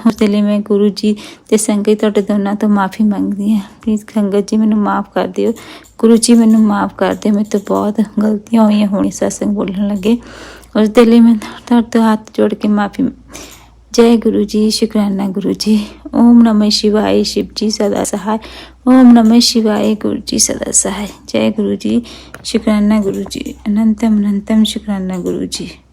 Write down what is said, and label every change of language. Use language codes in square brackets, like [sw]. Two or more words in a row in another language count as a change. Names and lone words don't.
[pa] ਉਸ ਦੇ ਲਈ ਮੈਂ ਗੁਰੂ ਜੀ ਅਤੇ ਸੰਗਤ ਤੁਹਾਡੇ ਦੋਨਾਂ ਤੋਂ ਮਾਫੀ ਮੰਗਦੀ ਹਾਂ। ਪਲੀਜ਼ ਸੰਗਤ ਜੀ ਮੈਨੂੰ ਮਾफ़ ਕਰ ਦਿਓ, ਗੁਰੂ ਜੀ ਮੈਨੂੰ ਮਾफ़ ਕਰ ਦਿਓ। ਮੇਰੇ ਤੋਂ ਬਹੁਤ ਗਲਤੀਆਂ ਹੋਈਆਂ ਹੋਣੀ ਸਤਸੰਗ ਬੋਲਣ ਲੱਗੇ। ਉਸ ਦੇ ਲਈ ਮੈਂ ਤੁਹਾਡੇ ਤੋਂ ਹੱਥ ਜੋੜ ਕੇ ਮਾਫੀ। [hi] जय गुरु जी, शुक्राना गुरु जी। [sa] ओम नमः शिवाय, [hi] शिव जी सदा सहाय। [sa] ओम नमः शिवाय, [hi] गुरु जी सदा सहाय। जय गुरु जी, शुक्राना गुरु जी, अनंतम शुक्राना गुरु जी।